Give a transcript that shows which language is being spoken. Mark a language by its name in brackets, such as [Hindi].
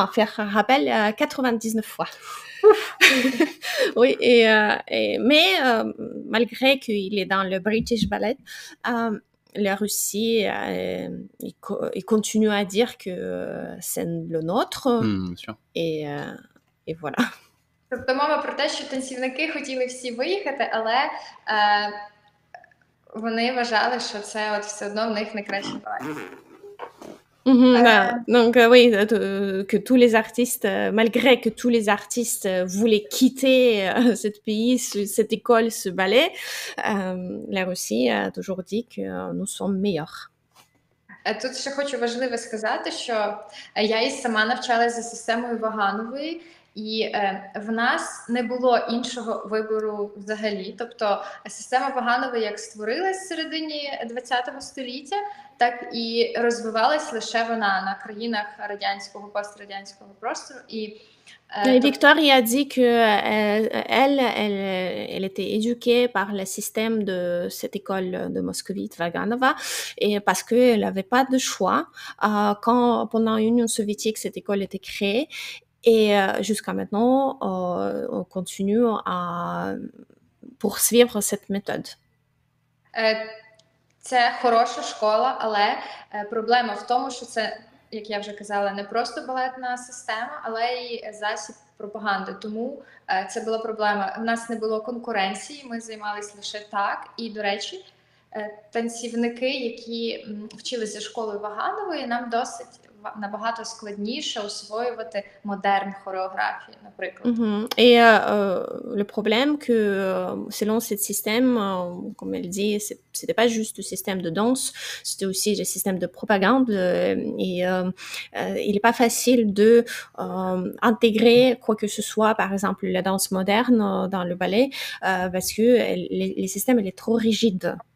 [French] Faire un rappel 99 fois. Oui, mais malgré qu'il est dans le British Ballet, la Russie, il continue à dire que c'est le nôtre. Bien sûr. Et voilà. [Ukrainian] Тобто мова про те, що танцівники хотіли всі виїхати, але вони вважали, що це все одно в них найкраще балет. [French] Donc oui, que tous les artistes, malgré que tous les artistes voulaient quitter ce pays, cette école, ce ballet, la Russie a toujours dit que nous sommes meilleurs. [Ukrainian] Тут ще хочу важливо сказати, що я і сама навчалася за системою Ваганової, І в нас не було іншого вибору взагалі. Тобто система Ваганової як створилась в середині ХХ століття, так і розвивалась лише вона на країнах радянського, пострадянського простору. [French] Et Victoria a dit que elle était éduquée par le système de cette école de Moscovite, Vaganova, et parce qu'elle n'avait pas de choix. Quand pendant l'Union soviétique, cette école était créée, et jusqu'à maintenant, on continue à poursuivre cette méthode. [Ukrainian] Це хороша школа, але проблема в тому, що це, як я вже казала, не просто балетна система, але й засіб пропаганди. Тому це була проблема. У нас не було конкуренції, ми займалися лише так. І, до речі, танцівники, які вчилися школою Ваганової, нам досить набагато складніше освоювати модерн хореографію, наприклад. [French] Et le problème que selon ce système, comme elle dit, c'était pas juste le système de danse, c'était aussi le système de propagande, et il est pas facile de intégrer quoi que ce soit, par exemple la danse moderne dans le ballet, parce que les systèmes il est trop rigide.